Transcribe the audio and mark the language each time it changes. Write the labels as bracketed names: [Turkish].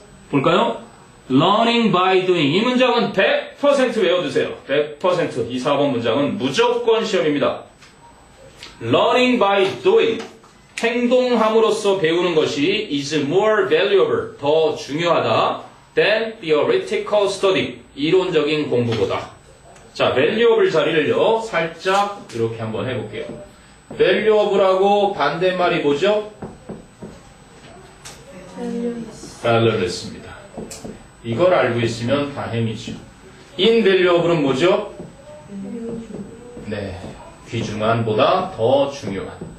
[Korean] 볼까요? [English] Learning by doing. [Korean] 이 문장은 100% 외워두세요. 100%. 이 4번 문장은 무조건 시험입니다. [English] Learning by doing. [Korean] 행동함으로써 배우는 것이 [English] is more valuable. [Korean] 더 중요하다. [English] than theoretical study. [Korean] 이론적인 공부보다. 자, valuable 자리를요. 살짝 이렇게 한번 해볼게요. valuable하고 반대말이 뭐죠? valueless입니다. 이걸 알고 있으면 다행이죠. invaluable은 뭐죠? 네, 귀중한보다 더 중요한.